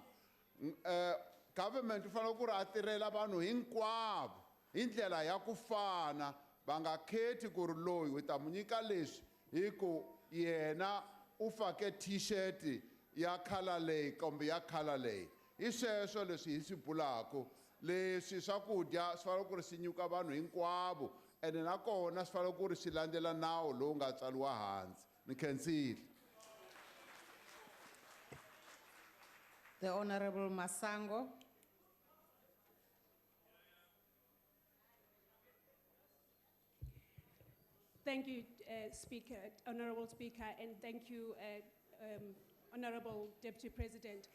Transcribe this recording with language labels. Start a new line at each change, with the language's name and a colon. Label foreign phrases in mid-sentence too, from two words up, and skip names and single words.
Tsonga: Government u fanele ku ri a tirhela vanhu hinkwavo hi ndlela ya ku fana, va nga kheti ku ri loyi u ta mu nyika leswi hi ku yena u fake t-shirt ya khala leyi kumbe ya khala leyi. Hi sweswo leswi hi swi bulaka. Leswi swakudya swi fanele ku ri swi nyika vanhu hinkwavo, ene nakona swi fanele ku ri swi landzela nawu lowu nga tsariwa hansi. Ni khensile.
English: The Honourable Masango. Thank you, Speaker, Honourable Speaker, and thank you, Honourable Deputy President.